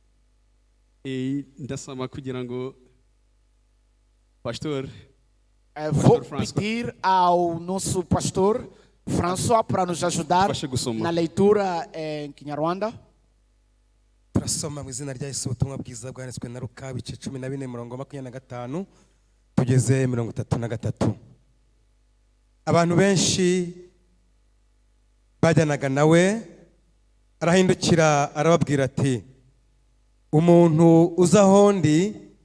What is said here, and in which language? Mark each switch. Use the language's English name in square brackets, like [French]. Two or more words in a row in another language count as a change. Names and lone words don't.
[Kinyarwanda] E ndasama kugira ngo pastor [Portuguese] vou pedir ao nosso pastor François para nos ajudar na leitura em Kinyarwanda. [Kinyarwanda] Turasoma mu izina rya Yesu ubutumwa bwiza bwanditswe na Luka ibice 14:25 tugeze 33. Abantu benshi bajyanaga nawe arahindukira arababwira ati umuntu uza hondi